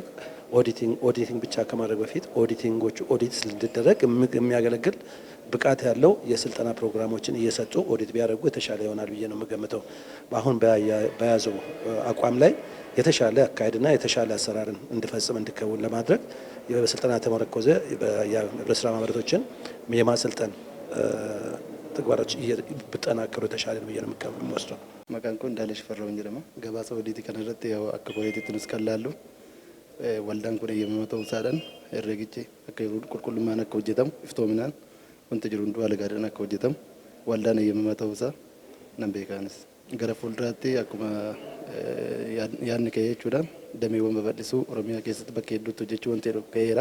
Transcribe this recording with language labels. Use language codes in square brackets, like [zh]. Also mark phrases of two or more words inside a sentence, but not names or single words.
[am] ኦዲቲንግ ብቻ ከማድረግ በፊት ኦዲቲንጎቹ ኦዲት እንዲደረግ የሚያገለግል ብቃት ያለው የስልጠና ፕሮግራሞችን እየሰጡ ኦዲት ቢያደርጉ የተሻለ ይሆናል ብዬ ነው የምገምተው። አሁን በያዘው አቋም ላይ የተሻለ አካሄድና የተሻለ አሰራርን እንዲፈጽም እንዲከውን ለማድረግ በስልጠና ተመረኮዘ የህብረት ስራ ማህበረቶችን የማሰልጠን ተግባራች ቢጠናከሩ የተሻለ ነው ብዬ ነው የምወስደው። [om] Maqaan kun Daalesh Farraawwan jedhama. Gabaasa odiitii kanarratti akka qoreetiitti nus kan laallu waldaan kun eeyyamamaa ta'uusaadhaan herreegichi akka qulqullummaan akka hojjetamu iftoominaan wanti jiru hunduu haala gaariidhaan akka hojjetamu waldaan eeyyamamaa ta'uusaa nan beekaanis. Gara fuulduraatti akkuma yaadni ka'ee jechuudhaan dameewwan babal'isuu Oromiyaa keessatti bakka hedduutti hojjechuu wanti ka'eera.